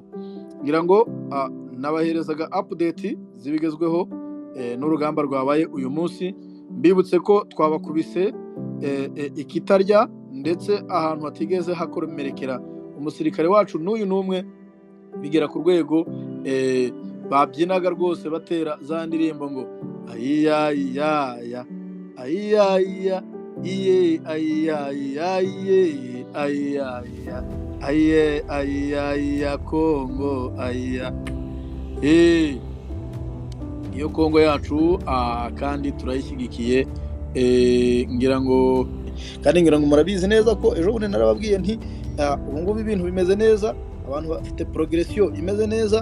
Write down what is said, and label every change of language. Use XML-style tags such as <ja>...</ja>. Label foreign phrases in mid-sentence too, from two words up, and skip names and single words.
<rw>Ngira ngo nabaherezaga update zibigezweho n'urugamba rwabaye uyu munsi. Mbibutse ko twabakubise ikitarya, ndetse ahantu hatigeze hakomerekera umusirikare wacu n'uyu n'umwe, bigera ku rwego babyinaga rwose batera za ndirimbo ngo ayiya iya ya ayiya iya iye ayiya iya iye ayiya iya ayiye ayiya iya Kongo ayiya. Iyo Kongo yacu kandi turayishyigikiye. Ngira ngo murabizi neza ko ejo bundi narababwiye nti ubu ngubu ibintu bimeze neza, abantu bafite progression imeze neza.</rw>